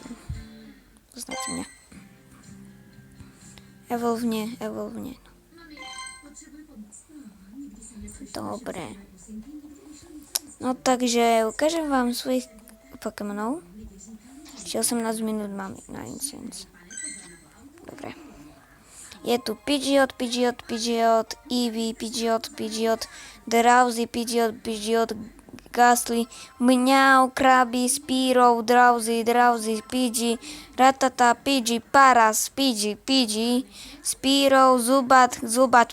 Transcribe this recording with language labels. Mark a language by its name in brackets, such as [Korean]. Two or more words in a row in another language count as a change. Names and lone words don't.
[Slovak] Poznáte mňa. Evolvne. Dobre. No takže ukážem vám svojich Pokémonov. Ešte 18 minút mám na Incense. Dobre. Je tu Pidgeot, Eevee, Pidgeot, Drowzee, Pidgeot, Gastly, Mňau, Krabby, Spearow, Drowzee, Pidgey, Ratata, Pidgey, Paras, Pidgey, Spearow, Zubat,